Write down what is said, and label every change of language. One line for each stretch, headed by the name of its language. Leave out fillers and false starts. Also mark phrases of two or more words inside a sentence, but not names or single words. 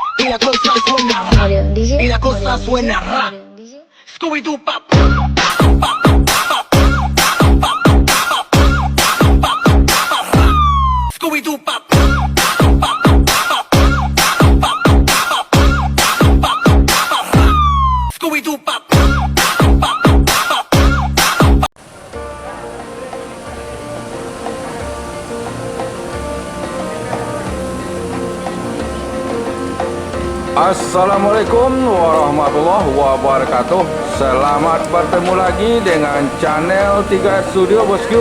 Spanish: la cosa suena. Y la cosa suena. Scooby-Doo pop. Scooby-Doo pop. Scooby-Doo pop.
Arabic: السلام عليكم ورحمة الله وبركاته.
Malay: Selamat bertemu lagi dengan channel 3 Studio Bosku.